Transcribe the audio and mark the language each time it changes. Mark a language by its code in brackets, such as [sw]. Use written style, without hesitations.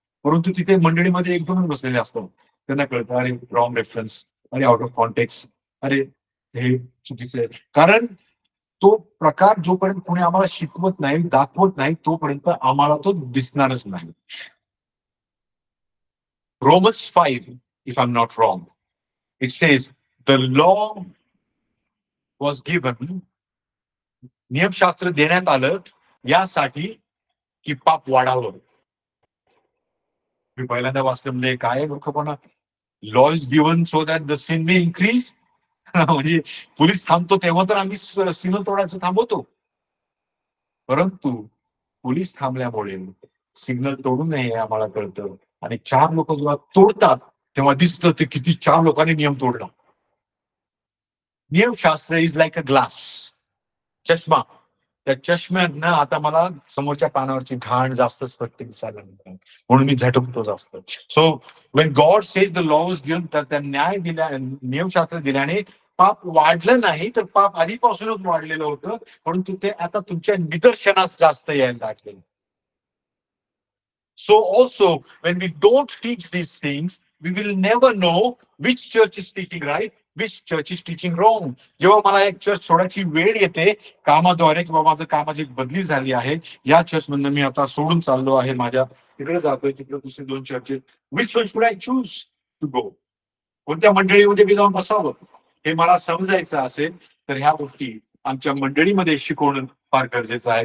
[mr] परंतु तिथे मंडळीमध्ये एक दोनच बसलेले असतात. त्यांना कळतं अरे [en] wrong reference, [mr] अरे [en] out of context, [mr] अरे हे चुकीचं आहे. कारण तो प्रकार जोपर्यंत कोणी आम्हाला शिकवत नाही, दाखवत नाही, तोपर्यंत आम्हाला तो दिसणारच नाही. [en] Romans 5, if I'm not wrong, it says the law was given, [mr] नियमशास्त्र देण्यात आलं यासाठी की पाप वाढावं. मी पहिल्यांदा वाचलं म्हणजे काय मूर्खपणा. [en] Law is given so that the sin may increase. [mr] म्हणजे पोलीस थांबतो तेव्हा तर आम्ही सिग्नल तोडायचं थांबवतो. परंतु पोलीस थांबल्यामुळे सिग्नल तोडू नये हे आम्हाला कळतं. आणि 4 लोक जेव्हा तोडतात तेव्हा दिसतं ते किती 4 लोकांनी नियम तोडला. नियमशास्त्र [en] is like a glass, [mr] चष्मा. त्या चष्म्यातनं आता मला समोरच्या पानावरची घाण जास्त स्पष्ट दिसायला लागली म्हणून मी झटकतो जास्त. [en] so when God says the law was given, [mr] तर त्या न्याय दिल्या, नियमशास्त्र दिल्याने पाप वाढलं नाही, तर पाप आधीपासूनच वाढलेलं होतं. परंतु ते आता तुमच्या निदर्शनास जास्त यायला लागले. [en] So also, when we don't teach these things, we will never know which church is teaching right, which church is teaching wrong. [mr] जेव्हा मला एक चर्च सोडायची वेळ येते कामाद्वारे किंवा माझं कामाची बदली झाली आहे, या चर्च मधनं मी आता सोडून चाललो आहे, माझ्या तिकडे जातोय, तिकडे दुसरे 2 चर्चेस, [en] which one should I choose to go? [mr] कोणत्या मंडळीमध्ये मी जाऊन बसावं हे मला समजायचं असेल तर ह्या गोष्टी आमच्या मंडळीमध्ये शिकवणं फार गरजेचं आहे.